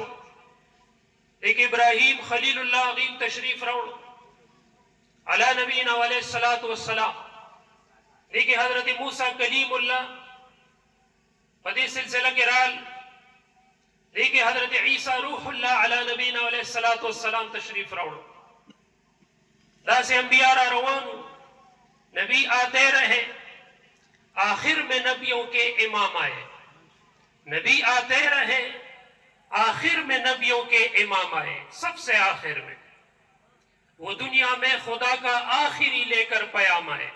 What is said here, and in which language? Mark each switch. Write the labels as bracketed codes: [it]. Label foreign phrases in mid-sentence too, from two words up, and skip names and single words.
[ps] دې کې ابراهیم خلیل الله هغې تشریف راوړه [ar] علی نبینا علیه السلام. [ps] دې کې حضرت موسی کلیم الله په دې سلسله کې رال. دې کې حضرت عیسی روح الله [ar] علی نبینا علیه السلام [ps] تشریف راوړه. داسې انبیاء را روانو، [ur] نبی آتے رہے، آخر میں نبیوں کے امام آئے. نبی آتے رہے، آخر میں نبیوں کے امام آئے. سب سے آخر میں وہ دنیا میں خدا کا آخری لے کر پیام آئے.